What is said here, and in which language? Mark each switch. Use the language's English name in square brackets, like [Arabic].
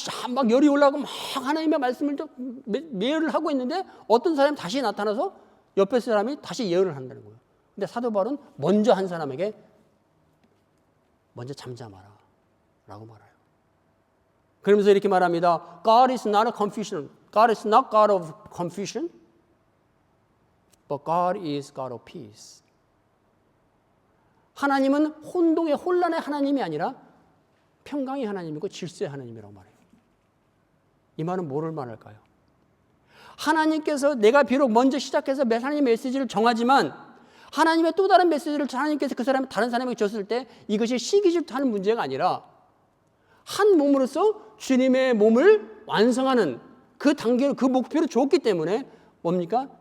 [Korean] 막 열이 올라가고 막 하나님의 말씀을 예언을 하고 있는데 어떤 사람이 다시 나타나서 옆에 사람이 다시 예언을 한다는 거예요. 근데 사도 바울은 먼저 한 사람에게 먼저 잠잠하라 라고 말해요. 그러면서 이렇게 말합니다. [English] God is not a confusion. God is not God of confusion. But God is God of peace. [Korean] 하나님은 혼란의 하나님이 아니라 평강의 하나님이고 질서의 하나님이라고 말해요. 이 말은 뭐를 말할까요? 하나님께서 내가 비록 먼저 시작해서 하나님의 메시지를 정하지만 하나님의 또 다른 메시지를 하나님께서 다른 사람에게 줬을 때 이것이 시기질투하는 문제가 아니라 한 몸으로서 주님의 몸을 완성하는 그 단계로 그 목표를 줬기 때문에 뭡니까?